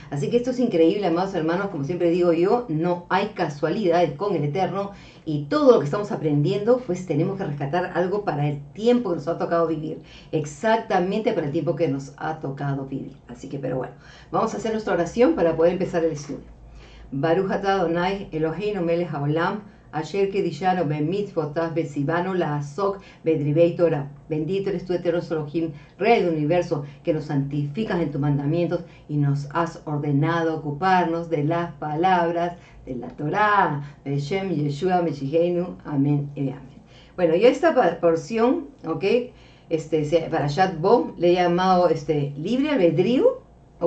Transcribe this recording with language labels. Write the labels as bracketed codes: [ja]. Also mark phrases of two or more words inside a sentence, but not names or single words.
[es] Así que esto es increíble, amados hermanos. Como siempre digo yo, no hay casualidades con el Eterno, y todo lo que estamos aprendiendo pues tenemos que rescatar algo para el tiempo que nos ha tocado vivir, exactamente para el tiempo que nos ha tocado vivir. Así que, pero bueno, vamos a hacer nuestra oración para poder empezar el estudio. [he] ברוך אתה אדוני אלוהינו מלך העולם, אשר קדשנו במצוותיו וציוונו לעסוק בדברי תורה. [es] Bendito eres tú, eterno Elohim, Rey del universo, que nos santificas en tus mandamientos y nos has ordenado ocuparnos de las palabras de la Torah. [he] בשם ישוע משיחנו. [es] Amén y amén. Bueno, y esta porción, ¿ok? Parashat Bo, le he llamado libre albedrío, ¿ok?